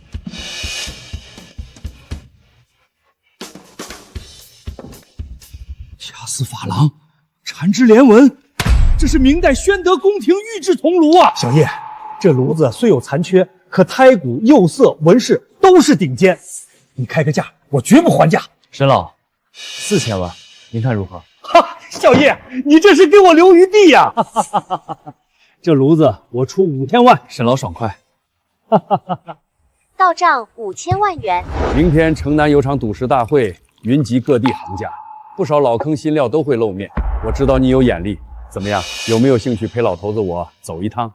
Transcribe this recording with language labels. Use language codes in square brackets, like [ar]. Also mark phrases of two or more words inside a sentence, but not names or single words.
[zh] 掐丝珐琅，缠枝连纹，这是明代宣德宫廷御制铜炉啊！小叶，这炉子虽有残缺，可胎骨、釉色、纹饰都是顶尖，你开个价，我絕不還價。沈老，4000萬，您看如何？哈，小葉，你這是給我留餘地呀！這爐子我出5000萬，沈老爽快。到賬5000萬元。明天城南有場賭石大會，雲集各地行家，不少老坑新料都會露面。我知道你有眼力，怎麼樣？有沒有興趣陪老頭子我走一趟？